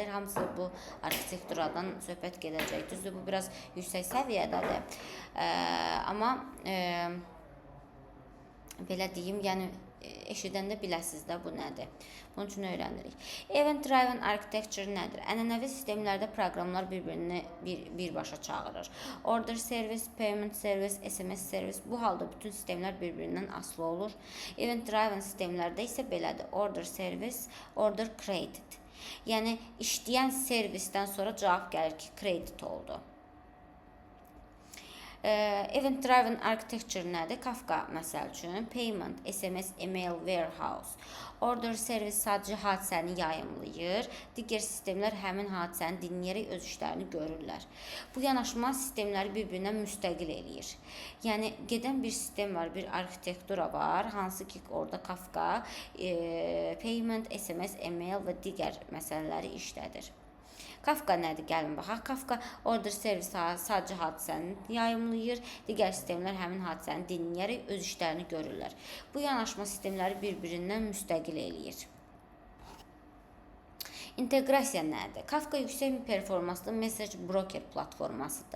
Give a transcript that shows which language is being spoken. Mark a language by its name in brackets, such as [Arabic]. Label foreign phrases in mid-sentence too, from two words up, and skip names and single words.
[Azerbaijani] Hamısı bu arxitekturadan söhbət gedəcək. Düzdür, bu biraz yüksək səviyyədədir. Amma belə deyim, yəni eşidəndə biləsiniz də bu nədir. Bunun üçün öyrənirik. [English] Event Driven Architecture nədir? [Azerbaijani] Ənənəvi sistemlərdə proqramlar bir-birini birbaşa çağırır. [English] Order service, payment service, SMS service. [Azerbaijani] Bu halda bütün sistemlər bir-birindən asılı olur. [English] Event Driven [Azerbaijani] sistemlərdə isə belədir. [English] Order service, order created. [Azerbaijani] Yəni işləyən servisdən sonra cavab gəlir ki, created oldu. [English] Event Driven Architecture nədir? [Azerbaijani] Kafka məsəl üçün [English] payment, SMS, email, warehouse. Order service [Azerbaijani] sadəcə hadisəni yayımlayır. Digər sistemlər həmin hadisəni dinləyərək öz işlərini görürlər. Bu yanaşma sistemləri bir-birindən müstəqil eləyir. Yəni gedən bir sistem var, bir arxitektura var, hansı ki orada Kafka [English] payment, SMS, email [Azerbaijani] və digər məsələləri işlədir. Kafka nədir? Gəlin baxaq. Kafka [English] order service [Azerbaijani] sadəcə hadisəni yayımlayır. Digər sistemlər həmin hadisəni dinləyərək öz işlərini görürlər. Bu yanaşma sistemləri bir-birindən müstəqil eləyir. İnteqrasiya nədir? Kafka yüksək performanslı mesaj broker platformasıdır.